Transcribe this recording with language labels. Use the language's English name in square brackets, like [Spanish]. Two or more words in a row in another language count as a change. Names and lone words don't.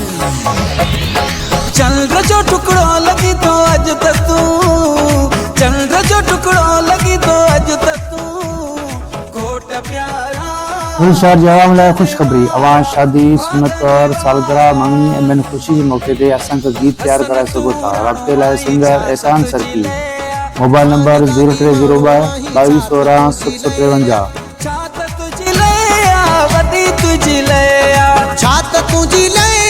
[Sindhi] चंद्र जो टुकड़ो लॻी थो अॼु त तूं चंद्र जो टुकड़ो लॻी थो अॼु त तूं घोट प्यारा गुल शहर जवाब लाइ खुशखबरी अवां शादी सुनत और सालगिरह मंगनी ऐं ॿियनि ख़ुशी जे मौक़े ते असांखे गीत तयारु कराए सघो था राब्ते लाइ सिंगर एहसान सरकी मोबाइल नंबर 0302 2216 753 छा त तुंहिंजी लया वॾी तुंहिंजी लया छा त तुंहिंजी लया